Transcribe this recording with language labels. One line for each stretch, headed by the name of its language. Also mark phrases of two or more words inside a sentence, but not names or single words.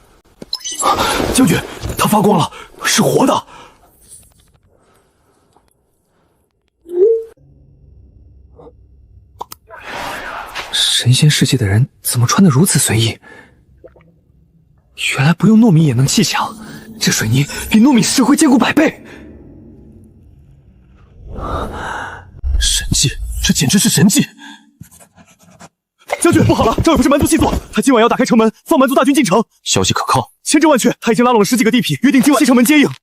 Chinese: 将軍，它發光了，是活的。神仙世界的人怎麼穿得如此隨意？原來不用糯米也能砌牆，這水泥比糯米石灰堅固100倍。神蹟，這簡直是神蹟！將軍，不好了，這不是蠻族細作，他今晚要打開城門，放蠻族大軍進城。消息可靠？千真萬確，他已經拉攏了10幾個地痞，約定今晚西城門接應。